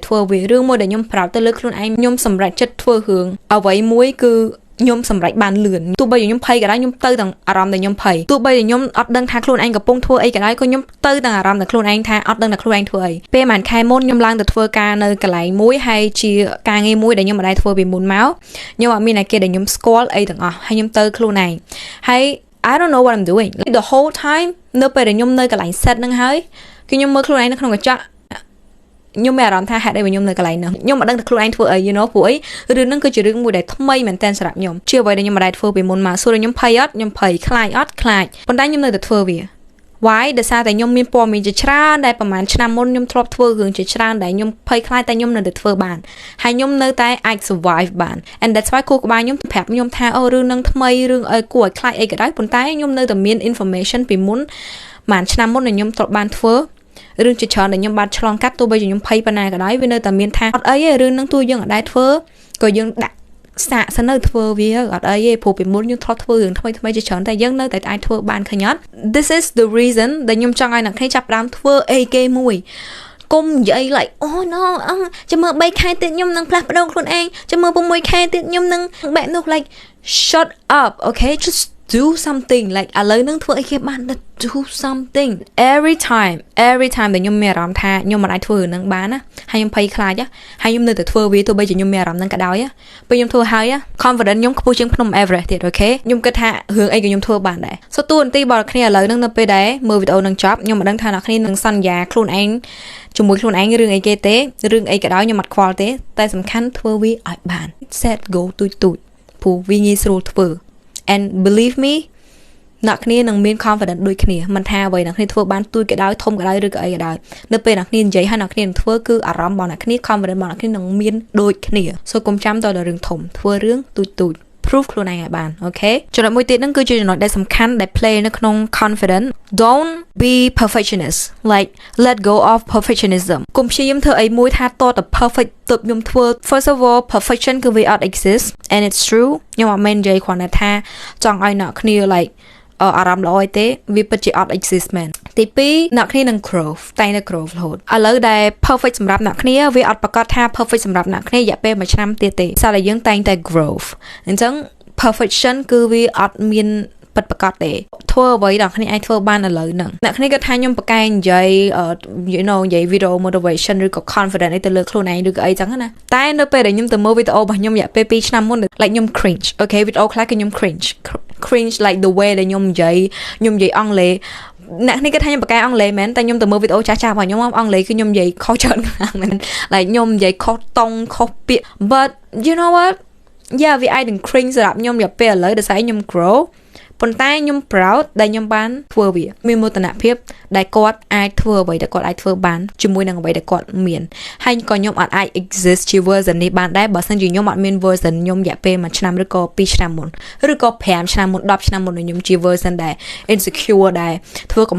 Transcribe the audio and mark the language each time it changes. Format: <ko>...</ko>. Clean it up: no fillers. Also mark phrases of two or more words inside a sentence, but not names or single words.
<km>ធ្វើវារឿងមួយដែលខ្ញុំប្រាប់ទៅលើខ្លួនឯងខ្ញុំសម្រេចចិត្តធ្វើរឿងអ្វីមួយគឺខ្ញុំសម្រេចបានលឿនទោះបីខ្ញុំភ័យក៏ដោយខ្ញុំទៅទាំងអារម្មណ៍ដែលខ្ញុំភ័យទោះបីខ្ញុំអត់ដឹងថាខ្លួនឯងកំពុងធ្វើអីក៏ដោយក៏ខ្ញុំទៅទាំងអារម្មណ៍ដែលខ្លួនឯងថាអត់ដឹងថាខ្លួនឯងធ្វើអីពេលប្រហែលខែមុនខ្ញុំឡើងទៅធ្វើការនៅកន្លែងមួយហើយជាការងារមួយដែលខ្ញុំមិនដែលធ្វើពីមុនមកខ្ញុំអត់មានអ្នកគេដែលខ្ញុំស្គាល់អីទាំងអស់ហើយខ្ញុំទៅខ្លួនឯងហើយ</km> <en>I don't know what I'm doing like the whole time</en> <km>នៅពេលដែលខ្ញុំនៅកន្លែង set ហ្នឹងហើយគឺខ្ញុំមើលខ្លួនឯងនៅក្នុងកញ្ចក់ខ្ញុំមានអារម្មណ៍ថាហេតុអីខ្ញុំនៅកន្លែងហ្នឹងខ្ញុំមិនដឹងថាខ្លួនឯងធ្វើអី</km> <en>you know</en> <km>ព្រោះអីរឿងហ្នឹងគឺជារឿងមួយដែលថ្មីមែនតើសម្រាប់ខ្ញុំជាអ្វីដែលខ្ញុំមិនដែល ធ្វើពីមុនមកសួរខ្ញុំភ័យអត់ខ្ញុំភ័យខ្លាចអត់ខ្លាចប៉ុន្តែខ្ញុំនៅតែធ្វើវា why ដោយសារតែខ្ញុំមានព័ត៌មានជាច្រើនដែលប្រហែលឆ្នាំមុនខ្ញុំធ្លាប់ធ្វើរឿងជាច្រើនដែលខ្ញុំភ័យខ្លាចតែខ្ញុំនៅតែធ្វើបានហើយខ្ញុំនៅតែអាច survive បាន</km> <en>and that's why</en> <km>គូក្បាលខ្ញុំប្រាប់ខ្ញុំថាអូរឿងហ្នឹងថ្មីរឿងអីគួរឲ្យខ្លាចអីក៏ដោយប៉ុន្តែខ្ញុំនៅតែមាន information ពីមុនប្រហែលឆ្នាំមុនដែលខ្ញុំធ្លាប់បានធ្វើរឿងជាច្រើនដែលខ្ញុំបានឆ្លងកាត់ទោះបីជាខ្ញុំភ័យប៉ុណ្ណាក៏ដោយវានៅតែមានថាអត់អីទេរឿងហ្នឹងទោះយើងអត់ដែរធ្វើក៏យើងដាក់សាកសិននៅ ធ្វើវាអត់អីទេព្រោះពីមុនយើងធ្លាប់ធ្វើរឿងថ្មីជាច្រើនតែយើងនៅតែអាចធ្វើបានឃើញអត់</km> <en>This is the reason</en> <km>ដែលខ្ញុំ ចង់ឲ្យអ្នកគ្នាចាប់ផ្ដើមធ្វើអីគេមួយកុំនិយាយ</km> <en>like oh no</en> <km>ចាំមើល3ខែទៀតខ្ញុំនឹងផ្លាស់ប្ដូរខ្លួនឯងចាំមើល6ខែទៀតខ្ញុំនឹងបែបនោះ</km> <en>like shut up okay just do something like</en> <km>ឥឡូវនឹងធ្វើអីគេបាន</km> <en>do something every time</en> <km>ដែលខ្ញុំមានអារម្មណ៍ថាខ្ញុំមិនអាចធ្វើរឿងហ្នឹងបានណាហើយខ្ញុំភ័យខ្លាចហើយខ្ញុំនៅតែធ្វើវាទោះបីជាខ្ញុំមានអារម្មណ៍ហ្នឹងក៏ដោយពេលខ្ញុំធ្វើហើយ confidence ខ្ញុំខ្ពស់ជាងភ្នំ Everest ទៀតអូខេខ្ញុំគិតថារឿងអីក៏ខ្ញុំធ្វើបានដែរ so តួនាទីរបស់អ្នកគ្នាឥឡូវហ្នឹងនៅពេលដែលមើលវីដេអូហ្នឹងចប់ខ្ញុំមិនដឹងថាអ្នកគ្នានឹងសន្យាខ្លួនឯងជាមួយខ្លួនឯងរឿងអីគេទេរឿងអីក៏ដោយខ្ញុំអត់ខ្វល់ទេតែសំខាន់ធ្វើវាឲ្យបាន</km> <en>set goal</en> <km>ទូចព្រោះវាងាយស្រួលធ្វើ</km> <en>and believe me</en> <km>អ្នកគ្នានឹងមាន confidence ដូចគ្នាមិនថាអ្វីអ្នកគ្នាធ្វើបានទូចក៏ដោយធំក៏ដោយឬក៏អីក៏ ដោយនៅពេលអ្នកគ្នានិយាយហើយអ្នកគ្នានឹងធ្វើគឺអារម្មណ៍របស់អ្នកគ្នា confidence របស់អ្នកគ្នានឹងមានដូចគ្នា so កុំចាំតដល់រឿងធំធ្វើរឿងទូច proof ខ្លួនឯងឲ្យបានអូខេចំណុចមួយទៀតហ្នឹងគឺជាចំណុចដែលសំខាន់ដែល play នៅក្នុង confidence</km> <en>don't be perfectionist like let go of perfectionism</en> <km>កុំព្យាយាមធ្វើអីមួយ ថាតតែ perfect ទើបខ្ញុំធ្វើ</km> <en>first of all perfection</en> <km>គឺវាអត់</km> <en>exist and it's true</en> <km>ខ្ញុំអត់មែននិយាយគ្រាន់តែថាចង់ឲ្យអ្នកគ្នា like អារម្មណ៍ល្អទេវាពិតជាអត់ exist មែនទី2អ្នកគ្នានឹង grow តែ នៅ grow រហូតឥឡូវដែល perfect សម្រាប់អ្នកគ្នាវាអត់ប្រកាសថា perfect សម្រាប់អ្នកគ្នារយៈពេល1ឆ្នាំទៀតទេសារតែយើងតែងតែ grow អញ្ចឹង perfection គឺវាអត់មាន ពិតប្រាកដទេធ្វើអ្វីដែលអ្នកគ្នាអាចធ្វើបានឥឡូវហ្នឹងអ្នកគ្នាគាត់ថាខ្ញុំប្រកែកនិយាយ</km> <en>you know</en> <km>និយាយ</km> <en>video motivation</en> <km>ឬក៏ confident អីទៅលើខ្លួនឯងឬក៏អីចឹងណាតែនៅពេលដែលខ្ញុំទៅមើលវីដេអូរបស់ខ្ញុំរយៈពេល2ឆ្នាំមុន like ខ្ញុំ</km> <en>cringe okay</en> <km>វីដេអូខ្លះគឺខ្ញុំ cringe</km> <en>like the way</en> <km>ដែលខ្ញុំនិយាយអង់គ្លេសអ្នកនេះគាត់ថាខ្ញុំប្រកែកអង់គ្លេសមែនតែខ្ញុំទៅមើលវីដេអូចាស់ៗរបស់ខ្ញុំអង់គ្លេសគឺខ្ញុំនិយាយខុសច្រើនខ្លាំងមែន like ខ្ញុំនិយាយខុសតង់ខុសពាក្យ</km> <en>but you know what yeah</en> <km>វាអាចនឹង cringe សម្រាប់ខ្ញុំរយៈពេលឥឡូវដោយសារខ្ញុំ grow ប៉ុន្តែខ្ញុំ proud ដែលខ្ញុំបានធ្វើវាមានមោទនភាពដែលគាត់អាចធ្វើអ្វីដែលគាត់អាចធ្វើបានជាមួយនឹងអ្វីដែលគាត់មានហើយក៏ខ្ញុំអត់អាច exist ជា version នេះបានដែរបើសិន ជាខ្ញុំអត់មាន version ខ្ញុំរយៈពេល1ឆ្នាំឬក៏2ឆ្នាំមុនឬក៏5ឆ្នាំមុន10ឆ្នាំមុនខ្ញុំជា version ដែល insecure ដែលធ្វើកំ</km>